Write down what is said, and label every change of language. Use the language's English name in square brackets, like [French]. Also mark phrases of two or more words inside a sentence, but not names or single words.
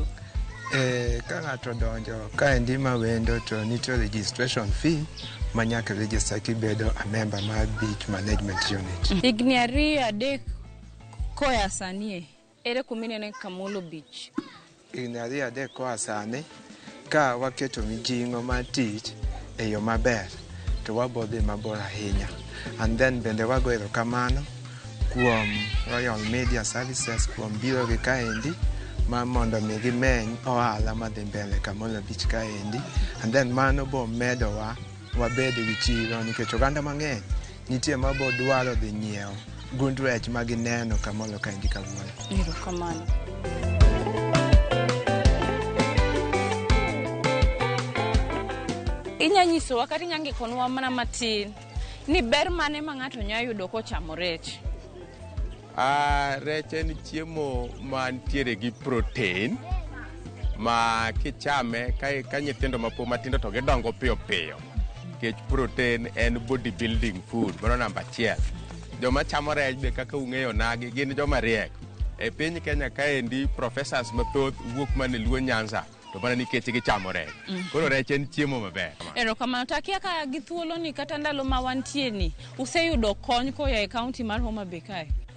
[Luo (Kenya and Tanzania)] Ka ng'ato donjo kaendi mawendo to nitie [English] registration fee [Luo (Kenya and Tanzania)] ma nyaka register kibedo [English] a member [Luo (Kenya and Tanzania)] mar Beach Management Unit. Higni 2-3 koya sanie, ere kuminene Kamolo Beach? Higni 2-3 koa sani, ka waketo mijing'o mar tich e yo maber to wabodhi mabor ahinya. [English] And then [Luo (Kenya and Tanzania)] bende wago erokamano kuom Royal Media Services kuom biro gi kaendi ma mondo mi gimeny ohala madhi mbele Kamolo Beach kaendi. [English] And then [Luo (Kenya and Tanzania)] mano bo medowa wabed gi chiro nikech oganda mang'eny nitie ma bo dwaro dhi nyiewo gund rech ma gineno Kamolo kaendi kawuono. Erokamano. Inyanyisowa kata inyangikonwa mana matin ni ber mane ma ng'ato nyalo yudo kochamo rech? Rech en chiemo mantiere gi protein ma kichame ka nyithindo mapo matindo to gidongo piyo piyo. Kech protein en [English] body building food, [Luo (Kenya and Tanzania)] mano namba 1. Joma chamo rech be kaka ung'eyo nagi gin joma riek. E piny Kenya kaendi professors mathoth wuok mane Luo Nyanza to mana nikech gichamo rech. Koro rech en chiemo maber. Erokamano. Takia ka gi thuolo ni kata ndalo ma wantie ni useyudo kony koya e kaunti mar Homa Bay kae?